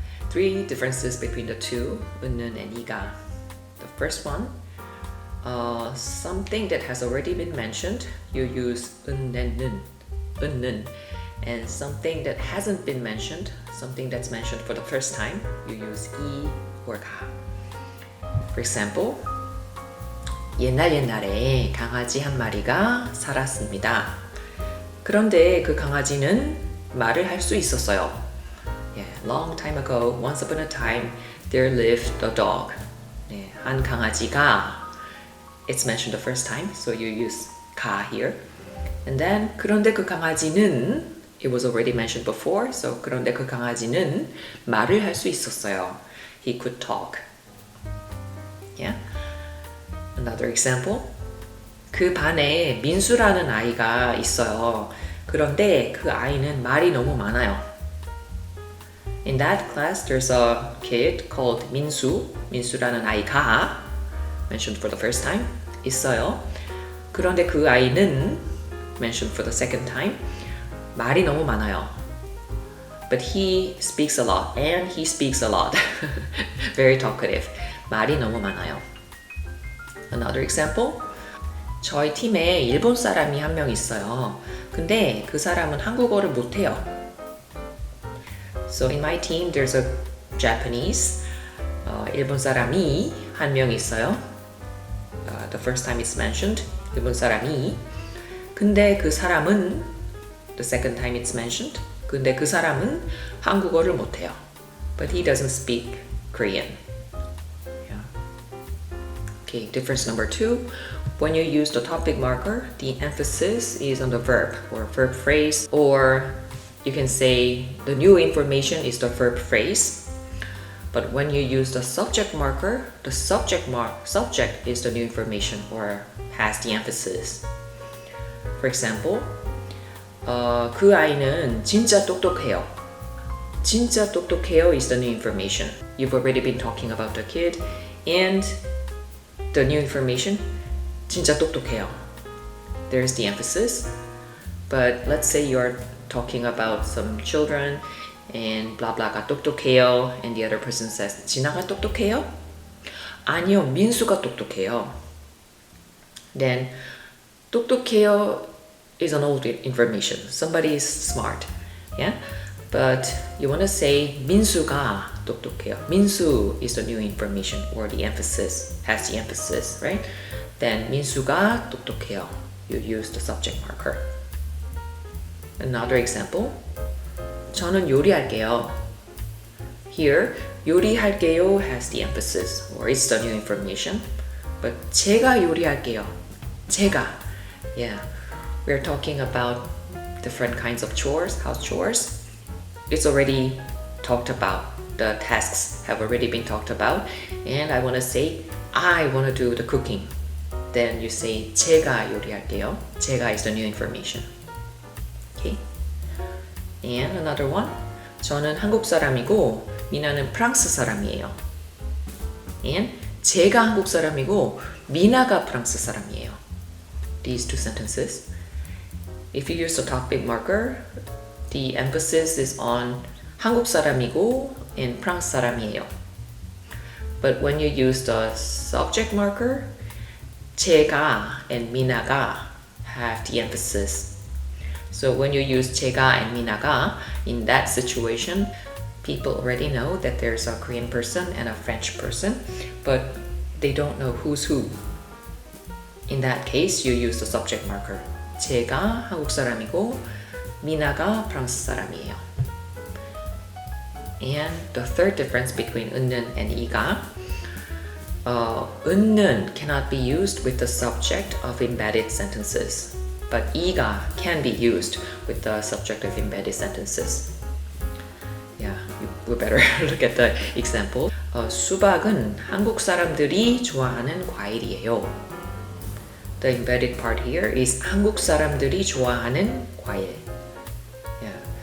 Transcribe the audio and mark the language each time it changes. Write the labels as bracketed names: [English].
[English] Three differences between the two, 은는 and 이가. The first one, something that has already been mentioned, you use 은 and 는. And something that hasn't been mentioned, something that's mentioned for the first time, you use 이 or 가. For example, [Korean] 옛날에 강아지 한 마리가 살았습니다. 그런데 그 강아지는 말을 할 수 있었어요. [English] Yeah, long time ago, once upon a time, there lived a dog. [Korean] 네, 한 강아지가. [English] It's mentioned the first time, so you use 가 here. And then [Korean] 그런데 그 강아지는 [English] it was already mentioned before, so [Korean] 그런데 그 강아지는 말을 할 수 있었어요. [English] He could talk. Yeah. Another example. [Korean] 그 반에 민수라는 아이가 있어요. 그런데 그 아이는 말이 너무 많아요. [English] In that class, there's a kid called 민수. [Korean] 민수라는 아이가 [English] mentioned for the first time [Korean] 있어요. 그런데 그 아이는 [English] mentioned for the second time [Korean] 말이 너무 많아요. [English] but he speaks a lot and he speaks a lot. Very talkative. [Korean] 말이 너무 많아요. [English] Another example. [Korean] 저희 팀에 일본 사람이 한 명 있어요. 근데 그 사람은 한국어를 못해요. [English] So in my team there's a Japanese [Korean] 일본 사람이 한 명 있어요. [English] The first time it's mentioned, [Korean] 일본 사람이. 근데 그 사람은, [English] the second time it's mentioned, [Korean] 근데 그 사람은 한국어를 못해요. [English] But he doesn't speak Korean. Yeah. Okay, difference number 2. When you use the topic marker, the emphasis is on the verb or verb phrase, or you can say the new information is the verb phrase. But when you use the subject marker, the subject is the new information or has the emphasis. For example, [Korean] 그 아이는 진짜 똑똑해요. 진짜 똑똑해요 [English] is the new information. You've already been talking about the kid, and the new information, 진짜 똑똑해요. There's the emphasis. But let's say you're talking about some children and blah blah가 똑똑해요, and the other person says [Korean] 진아가 똑똑해요? 아니요, 민수가 똑똑해요. [English] Then 똑똑해요 is an old information. Somebody is smart, yeah. But you want to say [Korean] 민수가 똑똑해요. [English] 민수 is the new information or the emphasis, has the emphasis, right? [Korean] Then 민수가 똑똑해요. [English] You use the subject marker. Another example. [Korean] 저는 요리할게요. [English] Here, 요리할게요 has the emphasis or it's the new information. [Korean] But 제가 요리할게요. 제가. Yeah. [English] We're talking about different kinds of chores, house chores. It's already talked about. The tasks have already been talked about. And I want to say, I want to do the cooking. Then you say, [Korean] 제가 요리할게요. [English] 제가 is the new information. Okay. And another one. [Korean] 저는 한국 사람이고 미나는 프랑스 사람이에요. And 제가 한국 사람이고 미나가 프랑스 사람이에요. [English] These two sentences. If you use the topic marker, the emphasis is on [Korean] 한국 사람이고 [English] and [Korean] 프랑스 사람이에요. [English] But when you use the subject marker, 제가 and 미나가 have the emphasis. So when you use 제가 and 미나가 in that situation, people already know that there's a Korean person and a French person, but they don't know who's who. In that case, you use the subject marker. [Korean] 제가 한국 사람이고 미나가 프랑스 사람이에요. [English] And the third difference between 은는 and 이가, 은는 cannot be used with the subject of embedded sentences, but 이가 can be used with the subject of embedded sentences. Yeah, we better look at the example. [Korean] 수박은 한국 사람들이 좋아하는 과일이에요. [English] The embedded part here is [Korean] 한국 사람들이 좋아하는 과일. [English] Yeah.